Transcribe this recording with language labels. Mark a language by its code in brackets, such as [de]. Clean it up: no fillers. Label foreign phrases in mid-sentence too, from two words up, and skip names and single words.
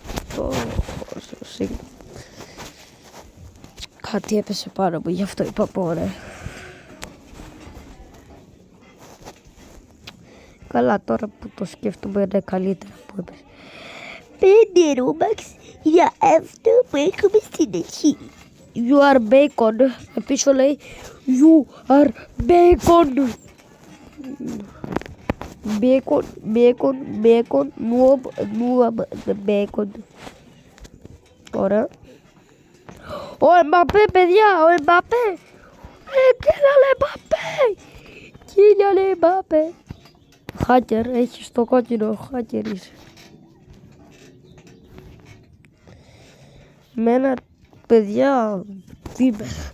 [el] Κάτι έπεσε πάνω μου, γι' αυτό είπα πόρε. Καλά, τώρα που το σκέφτομαι είναι καλύτερα που έπεσε. 5 Robux για αυτό που έχουμε στην αρχή. [en] You are bacon. [el] Πίσω λέει [en] You are bacon. Bacon, bacon, bacon, noob, bacon. [el] Ωραία. Ο Εμπαπέ, παιδιά, ο Εμπαπέ. Κοίταλε Εμπαπέ. Κοίταλε Εμπαπέ. Χάκερ, έχεις το κόκκινο, χάκερ είσαι. Μένα, παιδιά, είμαι.